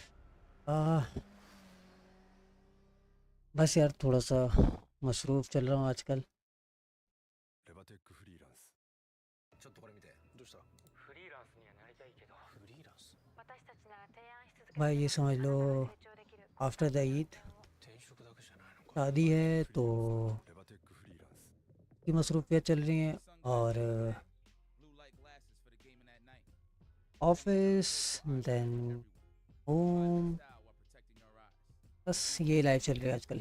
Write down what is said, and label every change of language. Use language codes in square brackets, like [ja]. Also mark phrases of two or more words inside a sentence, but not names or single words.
[ur] بس یار تھوڑا سا مصروف چل رہا ہوں آج کل. [ja] レバテックフリーランス。ちょっとこれ見て。どうした？フリーランスにはなりたいけど。フリーランス？私たちなら提案し続けて [ur] بھائی یہ سمجھ لو [en] after the Eid [ja] 転職だけじゃないのか。 [ur] شادی ہے تو [ja] レバテックフリーランス。 [ur] کی مصروفیت چل رہی ہیں [en] office then home, [ur] بس یہ لائف چل رہی ہے آج کل.